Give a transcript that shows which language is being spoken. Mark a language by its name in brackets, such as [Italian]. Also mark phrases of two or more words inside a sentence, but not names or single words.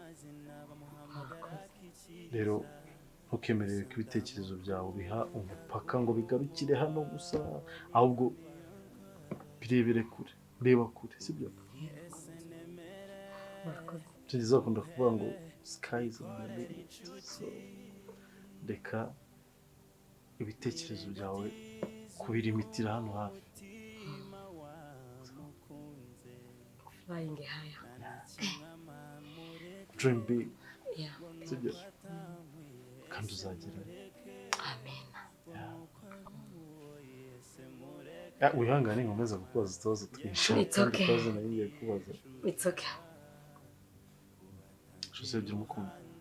[Kinyarwanda] Rero ntukemerere ko ibitekerezo byawe biha umupaka ngo bigarukire hano gusa, ahubwo birebere kure, reba kure, sibyo? Tugeze bakunda kuvuga ngo [English] sky is the limit. [Kinyarwanda] So reka ibitekerezo byawe kubirimitira hano hafi. [English] Flying higher. Dream big. Yeah. [Kinyarwanda] Sibyo? Kandi uzagera. Amen. Wihangane nkomeza kukubaza utubazo twinshi. [English] It's okay. [Kinyarwanda] Kubaza. [English] It's okay. [Kinyarwanda] Jose ugira umukunda.